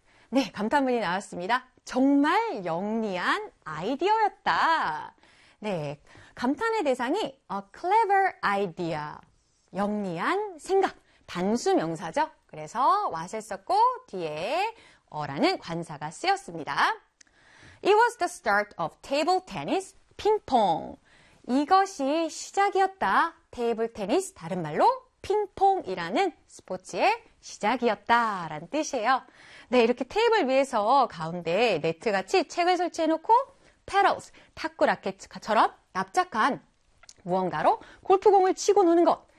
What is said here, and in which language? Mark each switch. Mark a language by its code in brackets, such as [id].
[ko] 네, 감탄문이 나왔습니다. 정말 영리한 아이디어였다. 네, 감탄의 대상이 [en] a clever idea, [ko] 영리한 생각, 단수 명사죠. 그래서 what을 썼고 뒤에 어라는 관사가 쓰였습니다. [en] It was the start of table tennis, 핑퐁. [ko] 이것이 시작이었다. 테이블 테니스, 다른 말로 핑퐁이라는 스포츠의 시작이었다 라는 뜻이에요. 네, 이렇게 테이블 위에서 가운데 네트같이 책을 설치해놓고 paddles, 탁구 라켓처럼 납작한 무언가로 골프공을 치고 노는 것.